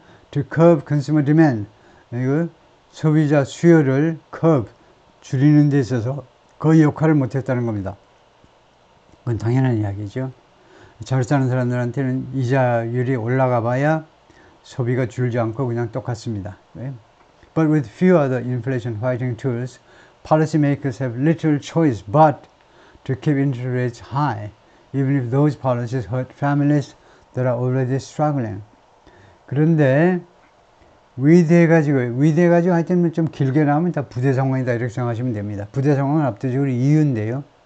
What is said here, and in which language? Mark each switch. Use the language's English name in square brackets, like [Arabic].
[English] To curb consumer demand [Korean] 소비자 수요를 curb 줄이는 데 있어서 거의 역할을 못했다는 겁니다. 그건 당연한 이야기죠. 잘 사는 사람들한테는 이자율이 올라가 봐야 소비가 줄지 않고 그냥 똑같습니다. [English] But with few other inflation fighting tools, policymakers have little choice but to keep interest rates high, even if those policies hurt families that are already struggling. [Korean] 그런데 위대해가지고 하여튼 좀 길게 나오면 다 부대 상황이다 이렇게 생각하시면 됩니다. 부대 상황은 압도적으로 이유인데요.